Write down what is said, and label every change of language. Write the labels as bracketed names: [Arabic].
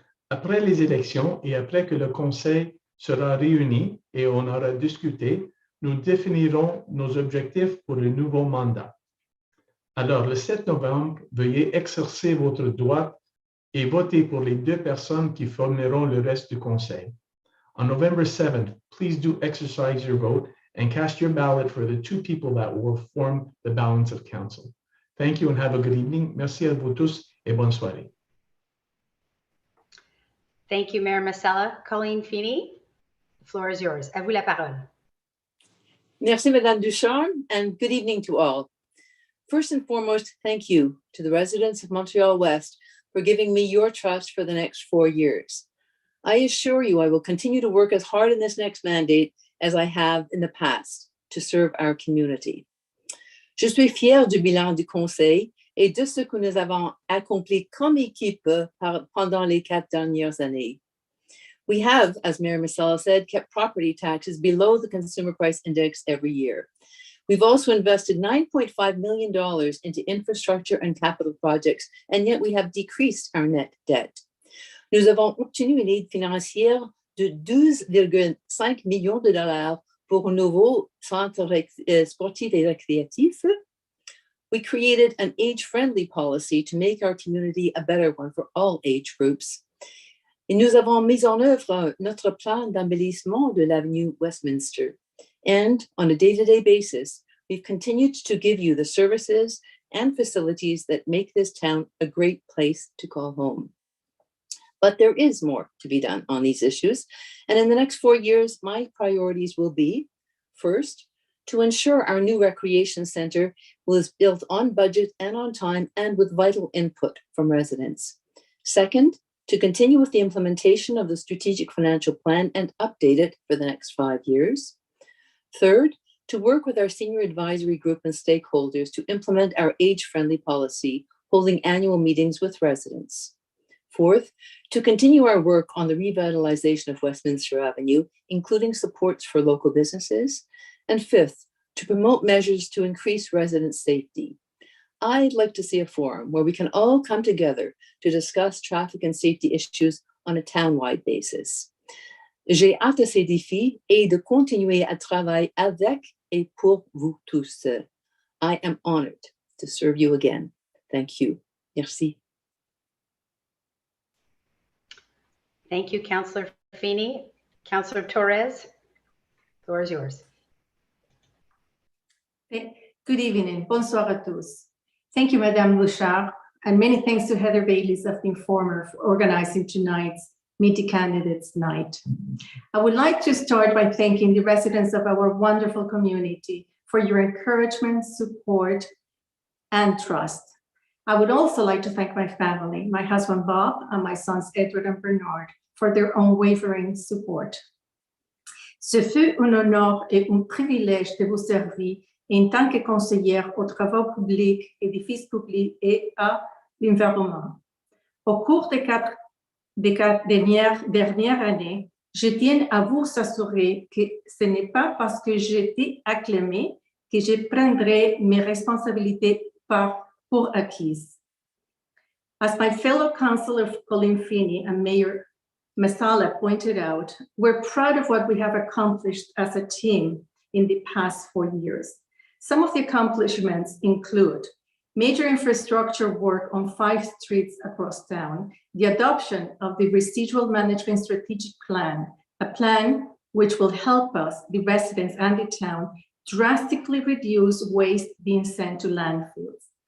[French] Après les élections et après que le conseil sera réuni et on aura discuté, nous définirons nos objectifs pour le nouveau mandat. Alors, le 7 novembre, veuillez exercer votre droit et voter pour les 2 personnes qui formeront le reste du conseil. [English] On November 7th, please do exercise your vote and cast your ballot for the 2 people that will form the balance of council. Thank you and have a good evening. [French] Merci à vous tous et bonne soirée. [English] Thank you, Mayor Masella. Colleen Feeney, the floor is yours. [French] À vous la parole. Merci, [English] Madame Ducharme, and good evening to all. First and foremost, thank you to the residents of Montreal-Ouest for giving me your trust for the next 4 years. I assure you I will continue to work as hard in this next mandate as I have in the past to serve our community. [French] Je suis fière du bilan du Conseil et de ce que nous avons accompli comme équipe pendant les 4 dernières années. [English] We have, as Mayor Masella said, kept property taxes below the consumer price index every year. We've also invested $9.5 million into infrastructure and capital projects, and yet we have decreased our net debt. [French] Nous avons obtenu une aide financière de 12,5 millions de dollars pour un nouveau centre sportif et récréatif. [English] We created an age-friendly policy to make our community a better one for all age groups. [French] Et nous avons mis en œuvre notre plan d'embellissement de l'avenue Westminster. [English] And on a day-to-day basis, we've continued to give you the services and facilities that make this town a great place to call home. But there is more to be done on these issues. And in the next 4 years, my priorities will be, first, to ensure our new recreation center was built on budget and on time and with vital input from residents. Second, to continue with the implementation of the strategic financial plan and update it for the next 5 years. Third, to work with our senior advisory group and stakeholders to implement our age-friendly policy, holding annual meetings with residents. Fourth, to continue our work on the revitalization of Westminster Avenue, including supports for local businesses. And fifth, to promote measures to increase resident safety. I'd like to see a forum where we can all come together to discuss traffic and safety issues on a town-wide basis. [French] J'ai hâte à ces défis et de continuer à travailler avec et pour vous tous. [English] I am honored to serve you again. Thank you. [French] Merci. [English] Thank you, Councillor Feeney. Councillor Torres, the floor is yours. Good evening. [French] Bonsoir à tous. [English] Thank you, Madame Bouchard, and many thanks to Heather Baylis of the Informer for organizing tonight's Meet the Candidates night. I would like to start by thanking the residents of our wonderful community for your encouragement, support, and trust. I would also like to thank my family, my husband Bob and my sons Edward and Bernard, for their unwavering support. [French] Ce fut un honneur et un privilège de vous servir en tant que conseillère aux travaux publics, édifices publics et à l'environnement. Au cours des quatre dernières années, je tiens à vous assurer que ce n'est pas parce que j'ai été acclamée que je prendrai mes responsabilités pour acquises. [English] As my fellow councillor Colleen Feeney and Mayor Masala pointed out, we're proud of what we have accomplished as a team in the past 4 years. Some of the accomplishments include major infrastructure work on 5 streets across town, the adoption of the Residual Management Strategic Plan, a plan which will help us, the residents and the town, drastically reduce waste being sent to landfills.